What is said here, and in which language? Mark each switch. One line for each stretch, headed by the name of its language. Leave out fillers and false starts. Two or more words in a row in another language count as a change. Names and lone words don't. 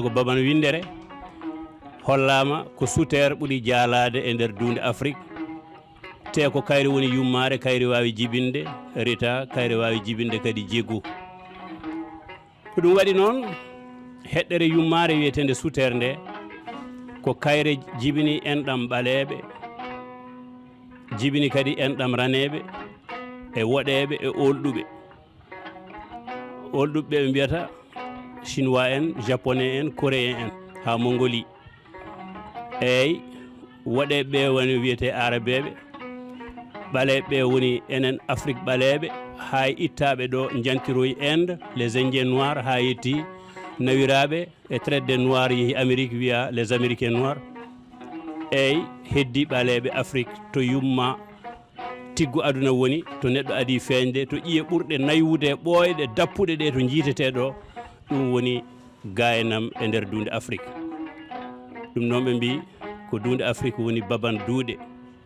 Fula: ko baban windere hollama ko souterre ɓuuri jaalade e nder dunde Afrique te ko kayri woni yummare kayri wawi jibinde reta kayri wawi jibinde kadi jeggu ko ɗum waɗi noon heɗɗere yummare wiyetende souterre nde ko kayre jibini enɗam ɓaleɓe jibini kadi enɗam raneɓe e woɗeɓe e olɗuɓe olɗuɓe ɓe mbiyata chinois en japonais en coréen en ha mongolie eyyi woɗeɓe woni wiyete arabeɓe ɓaleɓe woni enen Afrique ɓaleɓe ha ittaɓe ɗo jantiroyi Inde
French: les indiens noirs
Fula: ha yetti nawiraɓe e
French: traite des noirs
Fula: yeehi Amérique wiya
French: les américains noirs
Fula: eyyi heddi ɓaleɓe Afrique to yumma tiggu aduna woni to neɗɗo adi feeñde to ƴiye ɓurɗe naywude ɓooyɗe dappuɗe ɗe to jiitete ɗo ɗum woni gaynam e nder dunde Afrique ɗum noon ɓe mbi ko dunde Afrique woni baban duuɗe